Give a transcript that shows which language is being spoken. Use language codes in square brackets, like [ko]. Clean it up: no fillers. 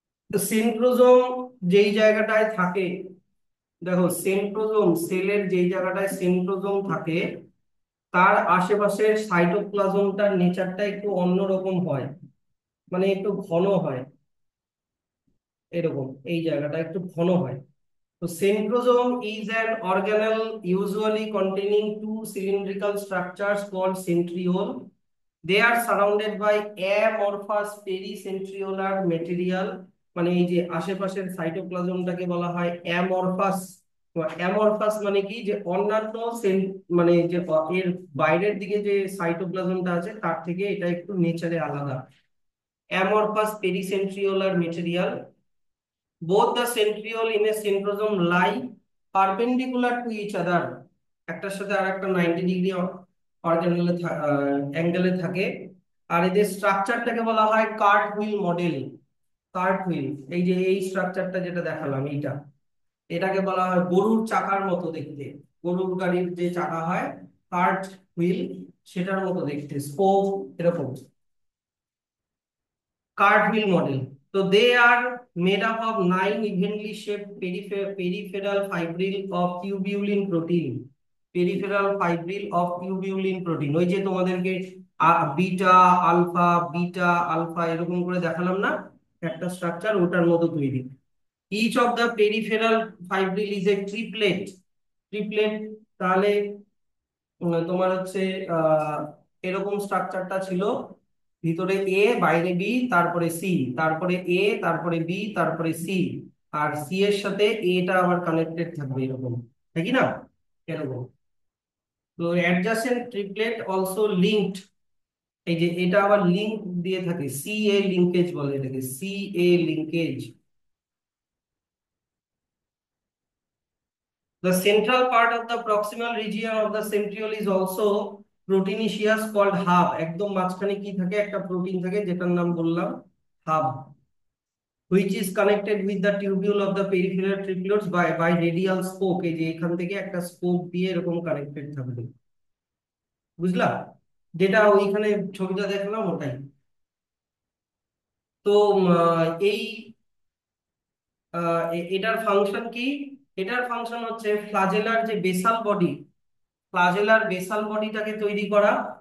[bn] তো সেন্ট্রোজোম যেই জায়গাটায় থাকে, দেখো সেন্ট্রোজোম সেলের যেই জায়গাটায় সেন্ট্রোজোম থাকে, তার আশেপাশের সাইটোপ্লাজমটার নেচারটা একটু অন্যরকম হয়, মানে একটু ঘন হয়। এরকম এই জায়গাটা একটু ঘন হয়। [en] তো centrosome is an organelle usually containing two cylindrical structures called centriole. They are surrounded by amorphous pericentriolar material। [bn] মানে এই যে আশেপাশের সাইটোপ্লাজমটাকে বলা হয় অ্যামরফাস। অ্যামরফাস মানে কি, যে অন্যান্য সেল, মানে যে এর বাইরের দিকে যে সাইটোপ্লাজমটা আছে তার থেকে এটা একটু নেচারে আলাদা। [en] Amorphous pericentriolar material. Both the centriole in a centrosome lie perpendicular to each other। [bn] একটার সাথে আর একটা 90 ডিগ্রি অর্গানেলে অ্যাঙ্গেলে থাকে। আর এদের স্ট্রাকচারটাকে বলা হয় cart wheel model. Cart wheel, এই যে এই স্ট্রাকচারটা যেটা দেখালাম এইটা, এটাকে বলা হয় গরুর চাকার মতো দেখতে। গরুর গাড়ির যে চাকা হয়, কার্ট হুইল, সেটার মতো দেখতে, স্পোক এরকম। [en] Cartwheel model. So they are made up of 9 evenly shaped peripheral fibril of tubulin protein. Peripheral fibril of tubulin protein। [bn] ওই যে তোমাদেরকে বিটা আলফা বিটা আলফা এরকম করে দেখালাম না, একটা স্ট্রাকচার ওটার মতো তৈরি। [en] Each of the peripheral fibril is a triplet। Triplet. [bn] তাহলে তোমার হচ্ছে আহ এরকম স্ট্রাকচারটা ছিল। ভিতরে এ, বাইরে বি, তারপরে সি, তারপরে এ, তারপরে বি, তারপরে সি। আর সি এর সাথে এটা আবার কানেক্টেড থাকবে এরকম, তাই কি না? এরকম। তো [en] Adjacent triplet also linked. [bn] এই যে এটা আবার লিঙ্ক দিয়ে থাকে, সি এ লিঙ্কেজ বলে এটাকে, C A linkage. [en] The central part of the proximal region of the centriole is also proteinaceous called hub। [bn] একদম মাঝখানে কি থাকে? একটা প্রোটিন থাকে যেটার নাম বললাম hub, [en] which is connected with the tubule of the peripheral triplets by radial spoke। [bn] এই যে এখান থেকে একটা স্পোক দিয়ে এরকম কানেক্টেড থাকবে, বুঝলা? যেটা ওইখানে ছবিটা দেখলাম ওটাই। তো এই এটার ফাংশন কি? এটার ফাংশন হচ্ছে ফ্লাজেলার যে বেসাল বডি, ফ্লাজেলার বেসাল বডিটাকে তৈরি করা।